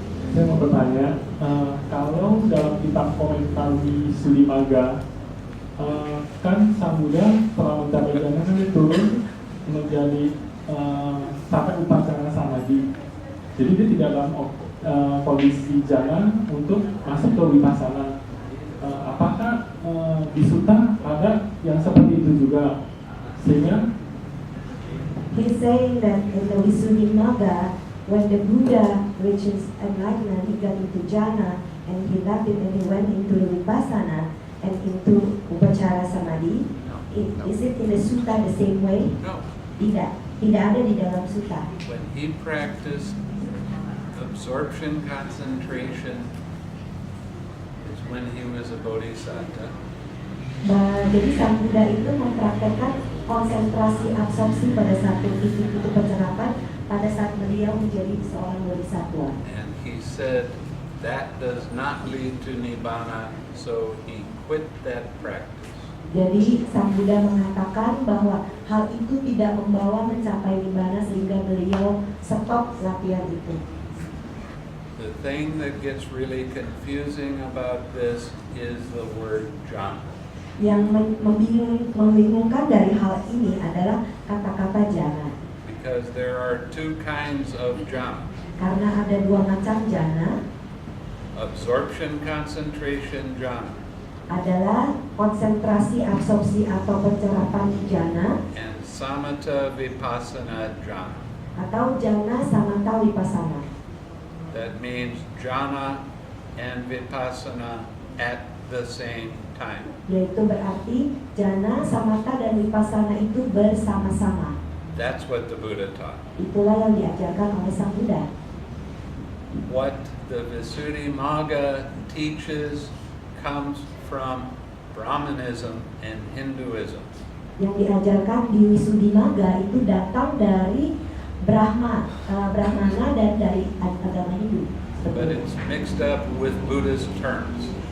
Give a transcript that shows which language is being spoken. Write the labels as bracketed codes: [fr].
[id] Saya mau bertanya, kalau dalam kitab komentar di Sudimagga, kan Sang Buddha setelah mencapai jana kan dia turun menjadi sampai upacara samadhi. Jadi dia tidak dalam kondisi jana untuk masuk ke vipassana. Apakah di sutta ada yang seperti itu juga? Sehingga [en] He's saying that in the Visuddhimagga, when the Buddha reaches enlightenment, he got into jhana and he left it and he went into the vipassana and into upacara samadhi. Is it in the sutta the same way? No. [id] Tidak ada di dalam sutta. [en] When he practiced absorption concentration, is when he was a bodhisattva. [id] Jadi Sang Buddha itu mempraktekkan konsentrasi absorpsi pada satu titik itu pencerapan pada saat beliau menjadi seorang bodhisattva. [en] And he said that does not lead to nibbana, so he quit that practice. [id] Jadi Sang Buddha mengatakan bahwa hal itu tidak membawa mencapai nibbana sehingga beliau stop latihan itu. [en] The thing that gets really confusing about this is the word jhana. [id] Yang membingungkan dari hal ini adalah kata-kata jhana. [en] Because there are two kinds of jhana. [id] Karena ada dua macam jhana. [en] Absorption concentration jhana [id] Adalah konsentrasi absorpsi atau pencerapan jhana [en] and samatha vipassana jhana. [id] atau jhana samatha vipassana. [en] That means jhana and vipassana at the same time. [id] Yaitu berarti jhana, samatha dan vipassana itu bersama-sama. [en] That's what the Buddha taught. [id] Itulah yang diajarkan oleh Sang Buddha. [en] What the Visuddhimagga teaches comes from Brahmanism and Hinduism. [id] Yang diajarkan di Visuddhimagga itu datang dari Brahmana dan dari agama Hindu. [en] But it's mixed up with Buddhist terms.